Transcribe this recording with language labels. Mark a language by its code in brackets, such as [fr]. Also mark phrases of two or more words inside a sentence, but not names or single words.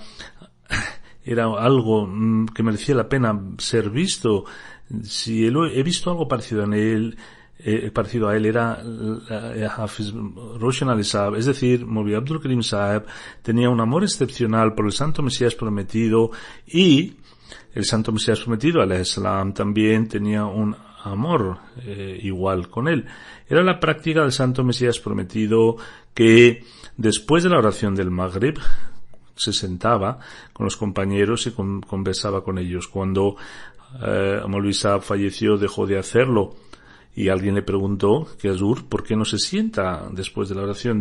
[es] Era algo que merecía la pena ser visto. Si he visto algo parecido a él, era Hafiz Roshan Ali Sahab, es decir, Maulvi Abdul Karim Sahab tenía un amor excepcional por el Santo Mesías prometido, y el Santo Mesías prometido, [ar] عليه السلام, [es] también tenía un amor igual con él. Era la práctica del Santo Mesías prometido que después de la oración del Maghrib se sentaba con los compañeros y conversaba con ellos. Cuando Maulvi Sahab falleció, dejó de hacerlo, y alguien le preguntó que Hazur, ¿por qué no se sienta después de la oración?